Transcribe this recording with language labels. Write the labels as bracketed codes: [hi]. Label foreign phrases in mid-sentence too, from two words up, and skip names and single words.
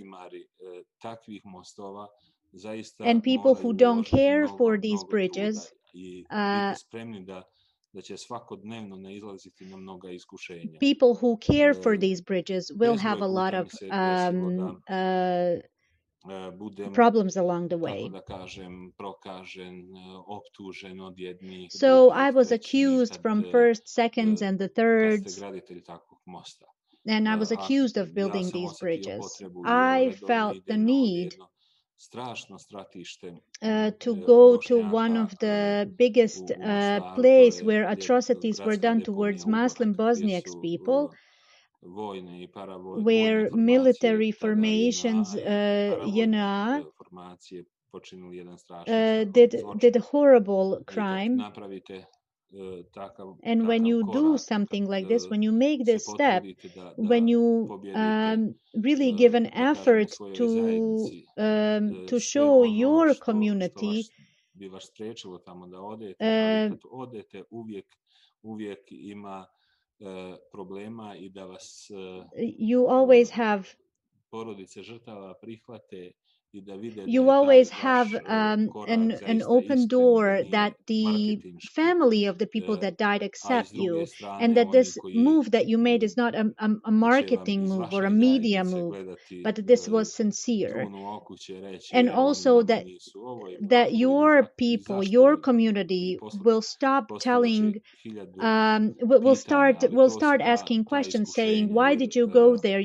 [en] And people who don't care for these bridges, people who care for these bridges will have a lot of problems along the way. [bs] Kako da kažem, prokažen, optužen od jednih, [en] So [bs] drugih, [en] I was [bs] trećih, [en] accused from first, seconds, and the [bs] kad ste [en] thirds, [bs] graditelj takvog mosta. [en] and I was [bs] A [en] accused of [bs] ja [en] building [bs] sam [en] these [bs] osjetio [en] bridges. [bs] potrebu, jer [en] I [bs] redovno [en] felt the [bs] idem na ovdje [en] need [bs] jedno strašno stratište [en] to go to one [bs] Bošnjaka [en] of the biggest [bs] u Mostaru, [en] to place [bs] je [en] where atrocities were [bs] gradska [en] done [bs] deponija [en] towards [bs] Utorak, [en] Muslim [bs] gdje [en] Bosniaks [bs] su [en] people, [bs] vojne i [en] where [bs] paravojne [en] military [bs] formacije, tada [en] formations, [bs] paravojne formacije počinili jedan strašni zločin. [en] did a horrible [bs] I kad [en] crime. [bs] napravite [en] And when you do something like this, when you make this step, when you really give an effort to show your community, [bs] bi vas spriječilo tamo da odete, ali kad odete uvijek ima problema i da vas [en] you always have [bs] porodice žrtava prihvate i da vide [en] you [bs] da je [en] always [bs] taj [en] have an open door that the family of the people that died accept you, and that this move that you made is not a marketing move or a media move, but this was sincere. And also that your people, your community will stop telling, will start asking questions, saying, why did you go there?